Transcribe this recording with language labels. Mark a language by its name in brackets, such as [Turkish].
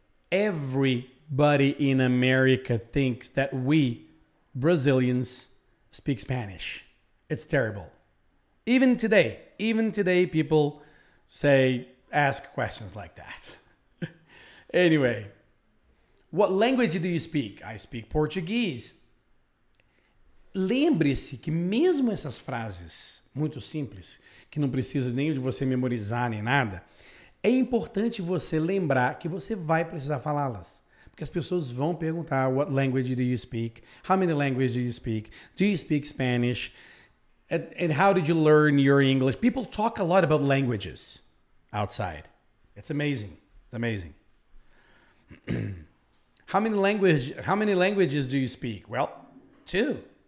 [English] Everybody in America thinks that we Brazilians speak Spanish. It's terrible. Even today, people ask questions like that. Anyway, what language do you speak? I speak Portuguese. [Portuguese] Lembre-se que mesmo essas frases muito simples, que não precisa nem de você memorizar nem nada, É importante você lembrar que você vai precisar falá-las. Porque as pessoas vão perguntar, [English] what language do you speak? How many languages do you speak? Do you speak Spanish? And how did you learn your English? People talk a lot about languages outside. It's amazing. It's amazing. How many languages do you speak? Well, two.